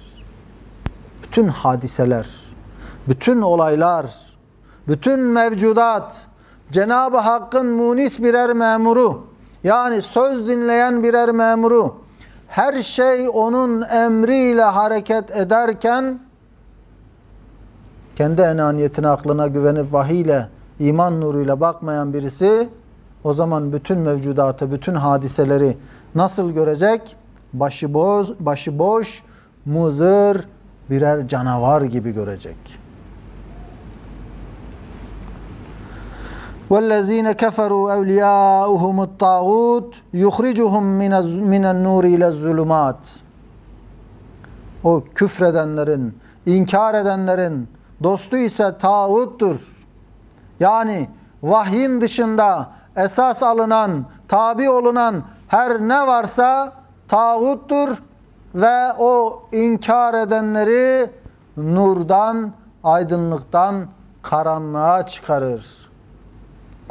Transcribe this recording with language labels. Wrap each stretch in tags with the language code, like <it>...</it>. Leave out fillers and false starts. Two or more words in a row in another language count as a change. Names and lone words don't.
<tr>Bütün hadiseler, bütün olaylar, bütün mevcudat Cenab-ı Hakk'ın munis birer memuru, yani söz dinleyen birer memuru, her şey onun emriyle hareket ederken kendi enaniyetine, aklına güvenip vahiyle, iman nuruyla bakmayan birisi o zaman bütün mevcudatı, bütün hadiseleri nasıl görecek? Başıboş, muzır birer canavar gibi görecek.</tr> <ar>وَالَّذ۪ينَ كَفَرُوا اَوْلِيَاؤُهُمُ الطَّاغُوتُ يُخْرِجُهُمْ مِنَ النُّورِ اِلَى الظُّلُمَاتِ</ar> <tr>O küfredenlerin, inkar edenlerin dostu ise tağuttur. Yani vahyin dışında esas alınan, tabi olunan her ne varsa tağuttur ve o inkar edenleri nurdan, aydınlıktan karanlığa çıkarır.</tr>